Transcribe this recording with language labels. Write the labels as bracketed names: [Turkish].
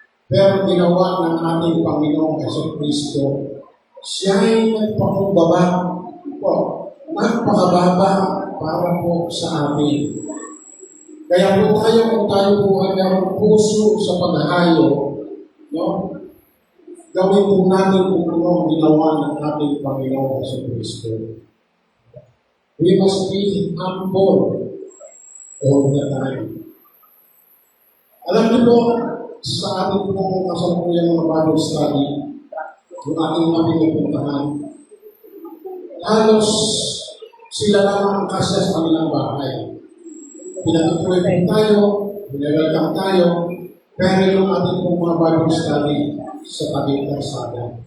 [Filipino] Pero ginawa ng ating Panginoong Jesucristo, siya ay nagpakumbaba po, nagpakababa para po sa atin. Kaya po tayo, kung tayo po ay mayroong puso sa paghahayo, no? Gawin po natin kung ano ang ginawa ng ating Panginoong Jesucristo. [English] We must be humble all the time. [Filipino] Alam niyo po, sa ating pong kasalukuyang mga Bible study, yung ating mga pinupuntahan, halos sila lang ang kasya sa kanilang bahay. Pinatutuloy po tayo, pinawelcome tayo, pero yung ating pong mga Bible study sa tabing karsada.